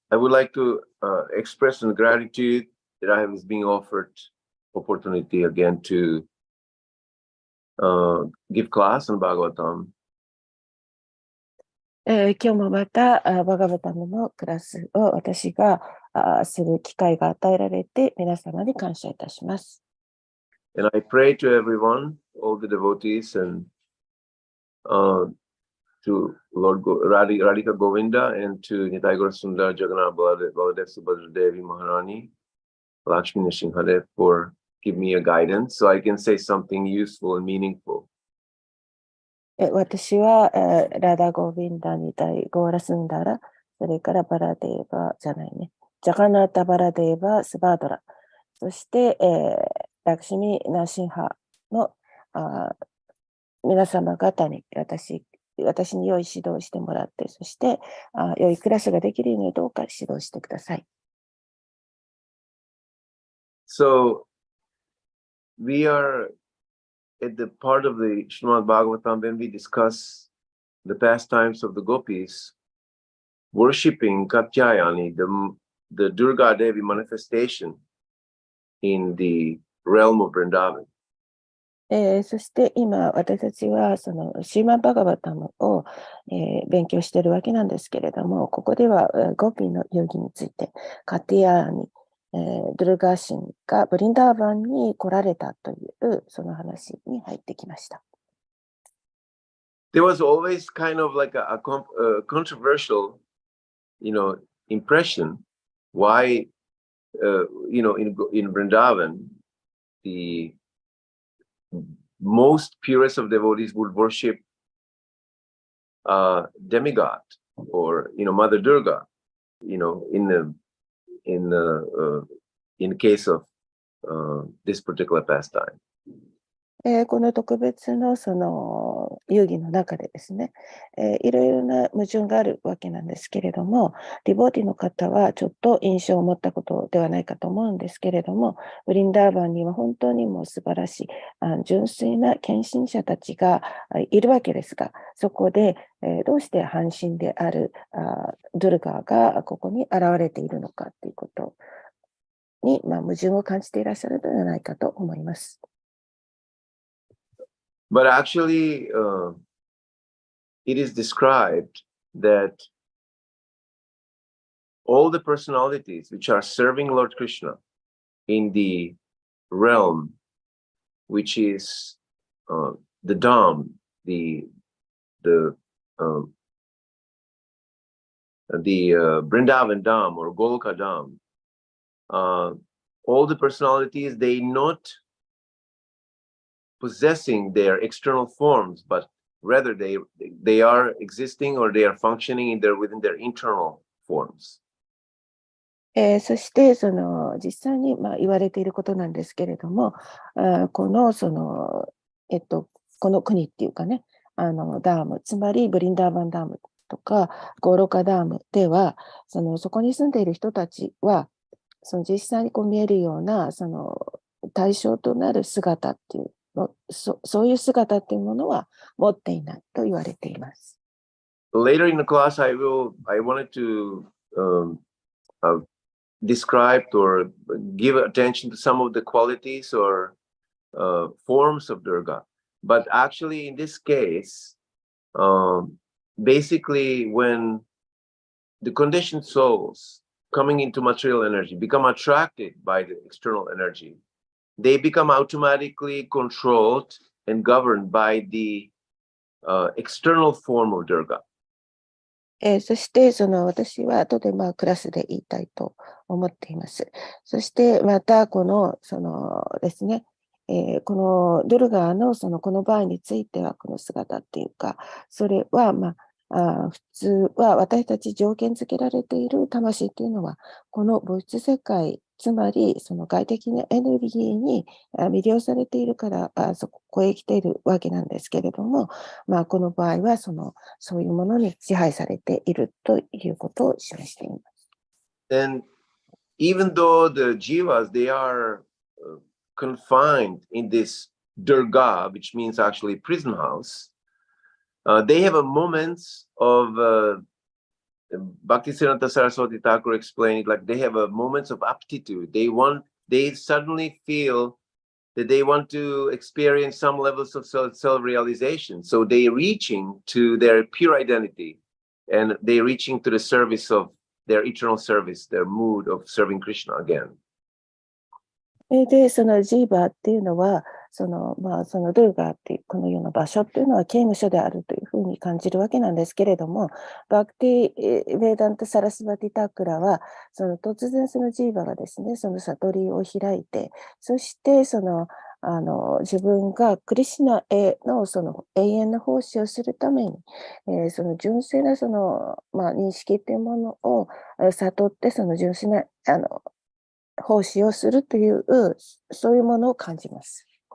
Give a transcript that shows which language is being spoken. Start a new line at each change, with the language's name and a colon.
English: I would like to express some gratitude that I was being offered opportunity again to give class on Bhagavatam.
Japanese: 今日もまたバガバタムのクラスを私がする機会が与えられて皆様に感謝いたします。
English: And I pray to everyone, all the devotees, and to Lord Radhika Govinda and to Nitai Gaurasundar, Jagannath Baladev, Subhadra Devi Maharani, Lakshmi Nrsimhadev for give me a guidance so I can say something useful and meaningful.
Japanese: 私はラダゴビンダニタイゴーラスンダラ、それからバラデーバじゃないね、ジャガナータバラデーバスバードラ、そして、ラクシミナーシンハの皆様方に私に良い指導をしてもらって、そして良いクラスができるようにどうか指導してください。
English: So we are at the part of the Srimad Bhagavatam when we discuss the pastimes of the gopis worshipping Katyayani, the Durga Devi manifestation in the realm of Vrindavan.
Japanese: そして今私たちはそのシーマンバガバタムを、勉強しているわけなんですけれども、ここではゴピの遊戯についてカティアーニ、ドゥルガー神がブリンダーバンに来られたというその話に入ってきました。
English: There was always kind of like a controversial, impression why, in Vrindavan, the most purest of devotees would worship demigod or Mother Durga, in case of this particular pastime.
Japanese: この特別のその遊戯の中でですね、いろいろな矛盾があるわけなんですけれども、ディボーティの方はちょっと印象を持ったことではないかと思うんですけれども、ブリンダーバンには本当にもう素晴らしい純粋な献身者たちがいるわけですが、そこでどうして半身であるドゥルガーがここに現れているのかということに、矛盾を感じていらっしゃるのではないかと思います。
English: But actually, it is described that all the personalities which are serving Lord Krishna in the realm, which is the Dham, the Vrindavan Dham or Goloka Dham, all the personalities, they not possessing their external forms, but rather they are existing or they are functioning within their internal forms.
Japanese: そしてその実際に言われていることなんですけれども、この国っていうかね、ダーム、つまりブリンダーバンダームとかゴーロカダームでは、そこに住んでいる人たちは、実際に見えるような対象となる姿っていうそういう姿っていうものは持っていないと言われています。
English: Later in the class, I wanted to describe or give attention to some of the qualities or forms of Durga. But actually, in this case, basically, when the conditioned souls coming into material energy become attracted by the external energy, they become automatically controlled and governed by the external form of Durga.
Japanese: そして、私は後でクラスで言いたいと思っています。そして、また、ですね、このドゥルガーのこの場合については、この姿っていうか、それは、普通は私たち条件付けられている魂っていうのは、この物質世界、つまりその外的なエネルギーに魅了されているから、そこへ来ているわけなんですけれども、この場合はそういうものに支配されているということを示しています。
English: And even though the jivas, they are confined in this Durga, which means actually prison house, they have a moments of Bhaktisiddhanta Saraswati Thakur explained it like they have a moments of aptitude. They suddenly feel that they want to experience some levels of self-realization. So they reaching to their pure identity, and they reaching to the service of their eternal service, their mood of serving Krishna again.
Japanese: で、そのジーバーっていうのは、そのドゥーガーっていうこのような場所っていうのは刑務所であるというふうに感じるわけなんですけれども、バクティ・ヴェーダンタ・サラスバティ・タークラは、突然そのジーバーがですね、その悟りを開いて、そして自分がクリシュナへのその永遠の奉仕をするために、その純粋な認識っていうものを悟って、その純粋な奉仕をするという、そういうものを感じます。